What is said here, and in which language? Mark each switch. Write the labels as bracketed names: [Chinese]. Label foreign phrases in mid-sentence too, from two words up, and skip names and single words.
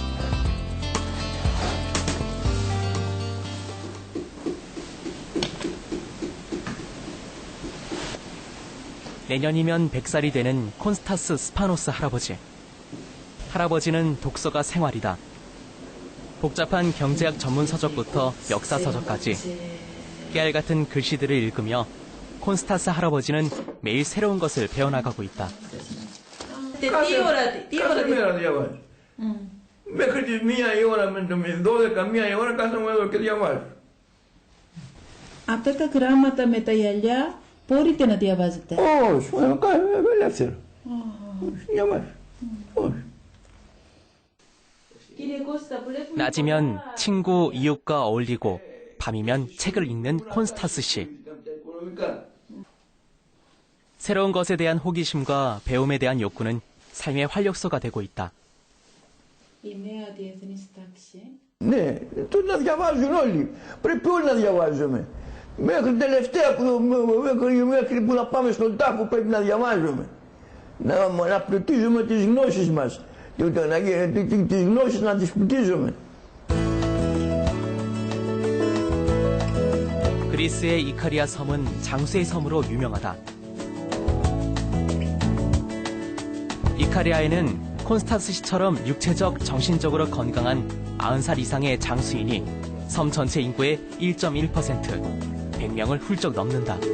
[Korean] 내년이면 100살이 되는 콘스타스 스파노스 할아버지. 할아버지는 독서가 생활이다. 복잡한 경제학 전문 서적부터 역사 서적까지 깨알 같은 글씨들을 읽으며 콘스타스 할아버지는 매일 새로운 것을 배워나가고 있다. [Greek] Τι ώρα διαβάζει. Μέχρι τις 1 η ώρα με το 12, 1 η ώρα κάθομαι εδώ και διαβάζω. Αυτά τα γράμματα με τα γυαλιά Μπορείτε να διαβάζετε? Όχι, ελεύθερο. Διαβάζω. Όχι. [Korean] 낮이면 친구, 이웃과 어울리고 밤이면 책을 읽는 콘스타스 씨. 새로운 것에 대한 호기심과 배움에 대한 욕구는 삶의 활력소가 되고 있다. [Greek] Η νέα διεθνής τάξη. Ναι, τότε να διαβάζουν όλοι. Πρέπει όλοι να διαβάζουμε. Μέχρι τελευταία μέχρι που να πάμε στον τάφο πρέπει να διαβάζουμε. Να πλουτίζουμε τις γνώσεις μας. Τις γνώσεις να τις πλουτίζουμε. [Korean] 그리스의 이카리아 섬은 장수의 섬으로 유명하다. 이카리아에는 콘스탄스 씨처럼 육체적, 정신적으로 건강한 90살 이상의 장수인이 섬 전체 인구의 1.1%, 100명을 훌쩍 넘는다.